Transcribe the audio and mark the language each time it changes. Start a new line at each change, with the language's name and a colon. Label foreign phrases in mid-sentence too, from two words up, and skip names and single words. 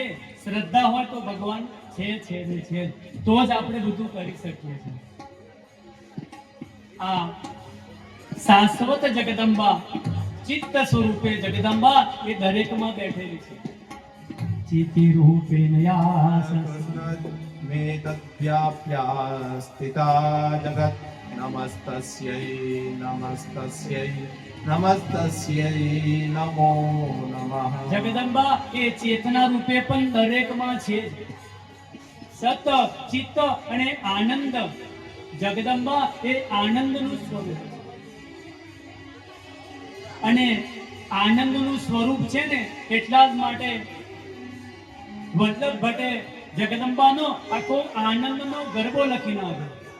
Gujarati: શ્રદ્ધા હોય તો ભગવાન છે ને છે, તો જ આપણે બધું કરી શકીએ છીએ. આ શાશ્વત જગદંબા, ચિત્ત સ્વરૂપે જગદંબા એ દરેકમાં બેઠેલી છે. ચિતિ રૂપે
Sanskrit: मे तद्व्याप्या स्थिता जगत् नमस्तस्यै नमस्तस्यै नमस्तस्यै नमो नमः.
Gujarati: જગદંબા એ ચેતના રૂપે પણ દરેકમાં છે. સત, ચિત્ત અને આનંદ. જગદંબા એ આનંદનું સ્વરૂપ છે. અને આનંદનું સ્વરૂપ છે ને એટલા જ માટે વલ્લભ ભટ્ટે જગદંબાનો આખો આનંદનો ગરબો લખી નાખ્યો.